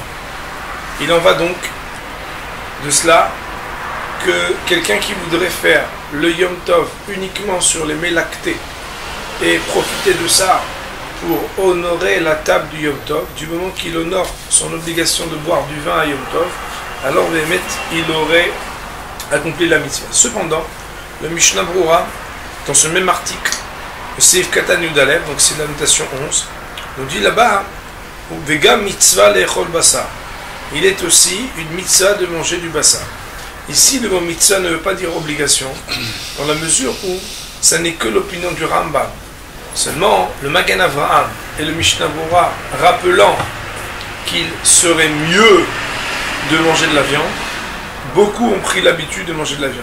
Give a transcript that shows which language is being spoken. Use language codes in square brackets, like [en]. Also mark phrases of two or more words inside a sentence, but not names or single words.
[fr] Il en va donc de cela que quelqu'un qui voudrait faire le [he] יום טוב [fr] uniquement sur les mets lactés et profiter de ça pour honorer la table du [he] יום טוב, [fr] du moment qu'il honore son obligation de boire du vin à [he] יום טוב, [fr] alors Béhémet, il aurait accompli la mitzvah. Cependant, le Mishnah Berurah, dans ce même article, le [he] סעיף קטן י"ב, [fr] donc c'est la notation 11, nous dit là-bas, [he] וגם מצוה לאכול בשר. [fr] Il est aussi une mitzvah de manger du basar. Ici, le mot mitzvah ne veut pas dire obligation, dans la mesure où ça n'est que l'opinion du Rambam. Seulement, le Magen Avraham et le Mishnah Berurah, rappelant qu'il serait mieux de manger de la viande, beaucoup ont pris l'habitude de manger de la viande.